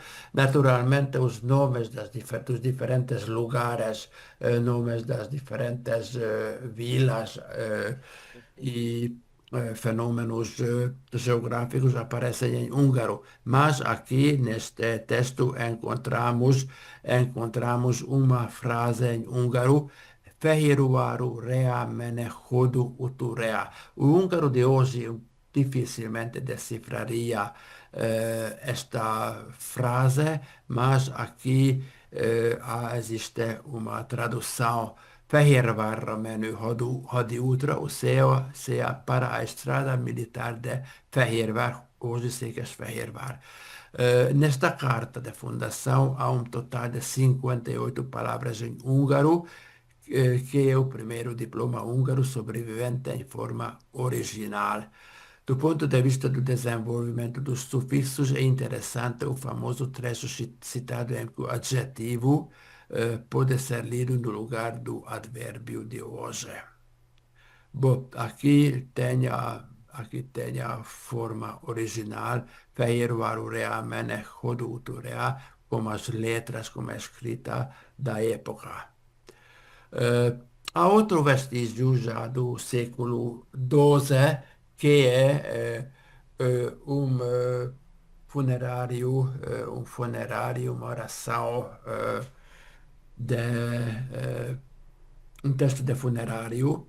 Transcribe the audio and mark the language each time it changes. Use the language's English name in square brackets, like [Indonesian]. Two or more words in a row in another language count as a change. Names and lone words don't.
[Portuguese] Naturalmente, os nomes dos diferentes lugares, nomes das diferentes vilas e fenômenos geográficos aparecem em húngaro, mas aqui neste texto encontramos uma frase em húngaro: [Hungarian] Fehérváru rea mene hodu uturea. [Portuguese] O húngaro de hoje dificilmente decifraria esta frase, mas aqui existe uma tradução. [Hungarian] Fehérvárra menő hadiútra, [Portuguese] ou seja, para a estrada militar de Fehérvár, hoje Székesfehérvár. Nesta carta de fundação há um total de 58 palavras em húngaro, que é o primeiro diploma húngaro sobrevivente em forma original. Do ponto de vista do desenvolvimento dos sufixos, é interessante o famoso trecho citado em que o adjetivo pode ser lido no lugar do advérbio de hoje. Bom, aqui tem a forma original, [Hungarian] Fehérváru rea mene hodu rea, [Portuguese] como as letras, como a escrita da época. Há outro vestígio já do século XII, que é uma oração um texto de funerário.